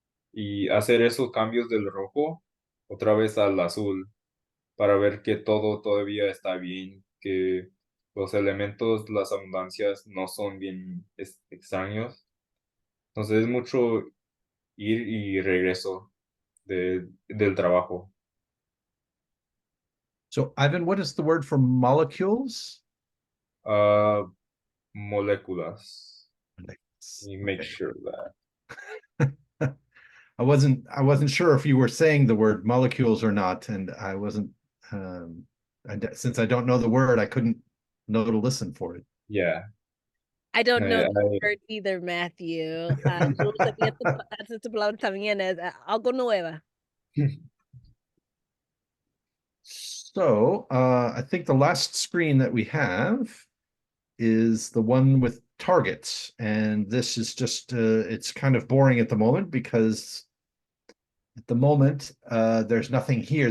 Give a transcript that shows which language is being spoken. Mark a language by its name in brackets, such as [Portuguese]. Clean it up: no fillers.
[Spanish] y hacer esos cambios del rojo otra vez al azul para ver que todo todavía está bien, que los elementos, las abundancias no son bien extraños. Entonces es mucho ir y regreso del trabajo. [English] So, Ivan, what is the word for molecules? [Spanish] Ah, moléculas. [English] Molecules. You make Okay. sure that. I wasn't sure if you were saying the word molecules or not, and I wasn't. Since I don't know the word, I couldn't know to listen for it. Yeah. I don't know the I, word either, Matthew. [Spanish] Yo sabía esta palabra también es algo nueva. [English] So I think the last screen that we have is the one with targets. And this is just, it's kind of boring at the moment because at the moment, there's nothing here.